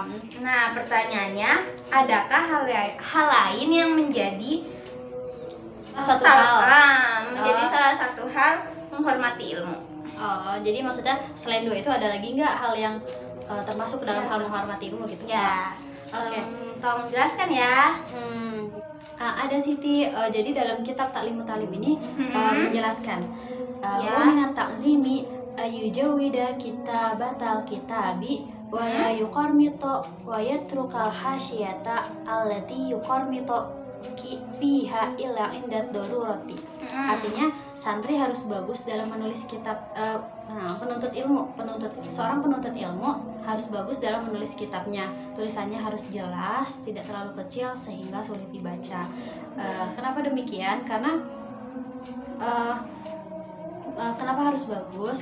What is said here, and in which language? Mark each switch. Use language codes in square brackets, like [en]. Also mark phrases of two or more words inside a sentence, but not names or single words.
[id] Nah, pertanyaannya, adakah hal lain yang menjadi menjadi salah satu hal menghormati ilmu? Oh, jadi maksudnya selain dua itu ada lagi nggak hal yang termasuk dalam hal menghormati ilmu gitu? Ya. Oke. Tolong jelaskan ya. Ada Siti. Jadi dalam kitab Ta'limut Ta'lim ini menjelaskan Ya. [ar] ومن التعظيم أن يجود كتابة الكتاب ولا يقرمط ويترك الحاشية التي يقرمط فيها إلا عند الضرورة. [id] Artinya santri harus bagus dalam menulis kitab. Seorang penuntut ilmu harus bagus dalam menulis kitabnya. Tulisannya harus jelas, tidak terlalu kecil sehingga sulit dibaca. Kenapa demikian? Karena kenapa harus bagus?